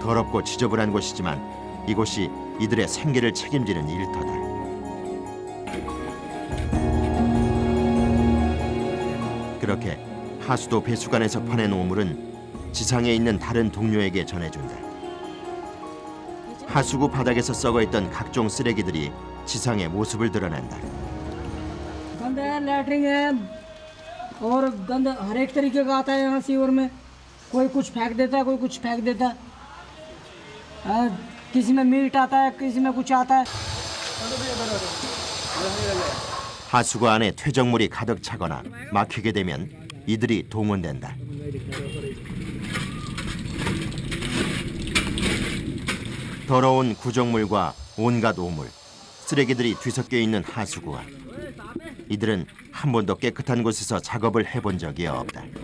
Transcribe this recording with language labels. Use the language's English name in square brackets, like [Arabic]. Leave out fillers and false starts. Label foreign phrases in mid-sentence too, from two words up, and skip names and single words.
[Korean] 더럽고 지저분한 곳이지만 이곳이 이들의 생계를 책임지는 일터다. 그렇게 하수도 배수관에서 퍼낸 오물은 지상에 있는 다른 동료에게 전해준다. 하수구 바닥에서 썩어있던 각종 쓰레기들이 지상의 모습을 드러낸다. [Hindi] गंद है, लैटरिन है और गंद हर एक तरीके का आता है यहाँ सीवर में। कोई कुछ फेंक देता है, कोई कुछ फेंक देता है। किसी में मीट आता है, किसी में कुछ आता है। [Korean] 하수구 안에 퇴적물이 가득 차거나 막히게 되면 이들이 동원된다. 더러운 구정물과 온갖 오물, 쓰레기들이 뒤섞여 있는 하수구와 이들은 한 번도 깨끗한 곳에서 작업을 해본 적이 없다.